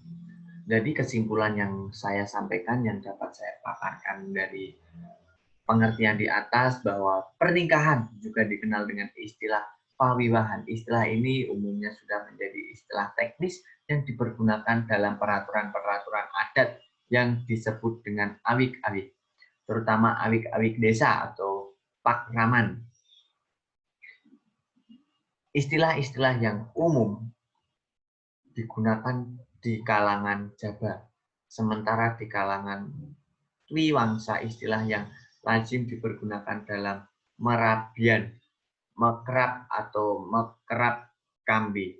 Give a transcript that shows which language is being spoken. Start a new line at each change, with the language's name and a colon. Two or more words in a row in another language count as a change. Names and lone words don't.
Indonesian: Jadi kesimpulan yang saya sampaikan, yang dapat saya paparkan dari pengertian di atas, bahwa pernikahan juga dikenal dengan istilah pawiwahan. Istilah ini umumnya sudah menjadi istilah teknis yang dipergunakan dalam peraturan-peraturan adat yang disebut dengan awik-awik, terutama awik-awik desa atau pakraman. Istilah-istilah yang umum digunakan di kalangan Jawa, sementara di kalangan Twiwangsa istilah yang lazim dipergunakan dalam merabian, mekerap atau mekerap kambi.